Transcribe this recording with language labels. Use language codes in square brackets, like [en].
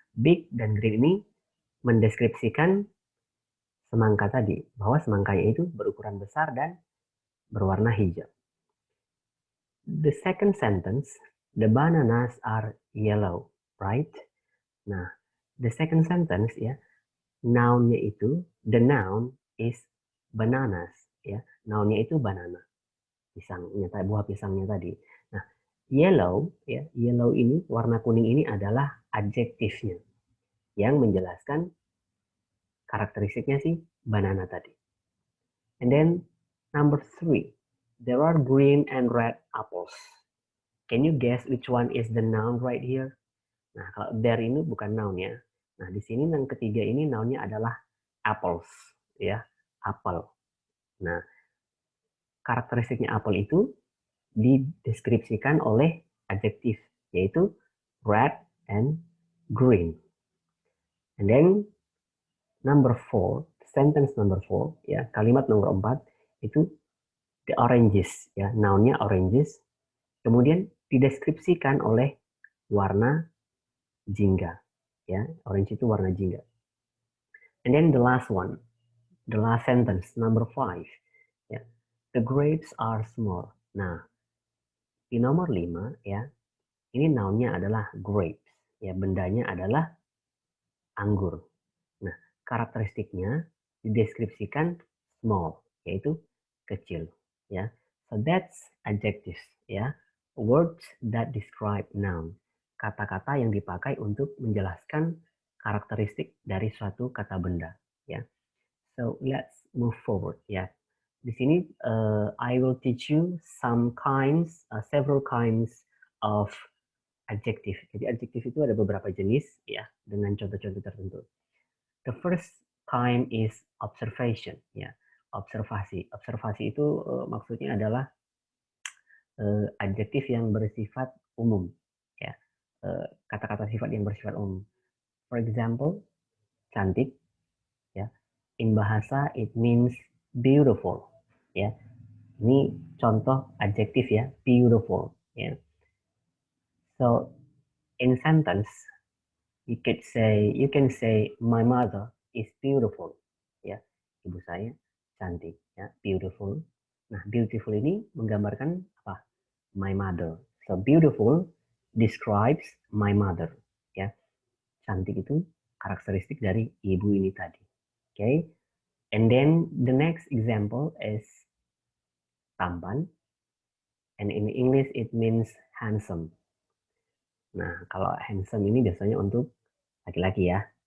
[id] Big dan green ini mendeskripsikan semangka tadi, bahwa semangkanya itu berukuran besar dan berwarna hijau. [en] The second sentence, the bananas are yellow, right? Nah, the second sentence ya, [id] nounnya itu, [en] the noun is bananas, ya. [id] Nounnya itu banana, pisangnya, buah pisangnya tadi. Nah, yellow, ya, yellow ini, warna kuning ini adalah adjektifnya yang menjelaskan karakteristiknya si banana tadi. [en] And then number 3, there are green and red apples. Can you guess which one is the noun right here? [id] Nah, kalau there ini bukan noun ya. Nah, di sini yang ketiga ini nounnya adalah apples, ya, apel. Nah, karakteristiknya apel itu dideskripsikan oleh adjektif, yaitu [en] red and green. And then number 4, sentence number 4, ya, [id] kalimat nomor 4 itu [en] the oranges, ya, nounnya oranges. [id] Kemudian dideskripsikan oleh warna jingga, ya, orange itu warna jingga. [en] And then the last one, the last sentence, number 5, ya, the grapes are small. [id] Nah, di nomor 5, ya, ini nounnya adalah grapes, ya, bendanya adalah anggur. Nah, karakteristiknya dideskripsikan small, yaitu kecil, ya. [en] So that's adjectives, ya, words that describe noun, [id] kata-kata yang dipakai untuk menjelaskan karakteristik dari suatu kata benda, ya. [en] So let's move forward, ya. [id] Di sini [en] I will teach you several kinds of adjective. [id] Jadi adjektif itu ada beberapa jenis, ya, dengan contoh-contoh tertentu. [en] The first kind is observation, ya, observasi. [id] Observasi itu maksudnya adalah adjektif yang bersifat umum, ya, kata-kata sifat yang bersifat umum. [en] For example, cantik, ya. In bahasa it means beautiful, ya. [id] Ini contoh adjektif ya, beautiful, ya. [en] So in sentence you can say my mother is beautiful, ya. [id] Ibu saya cantik, ya, beautiful. Nah, beautiful ini menggambarkan apa? [en] My mother. So beautiful describes my mother, ya. [id] Cantik itu karakteristik dari ibu ini tadi. [en] Okay? And then the next example is tampan. And in English it means handsome. [id] Nah, kalau handsome ini biasanya untuk laki-laki ya.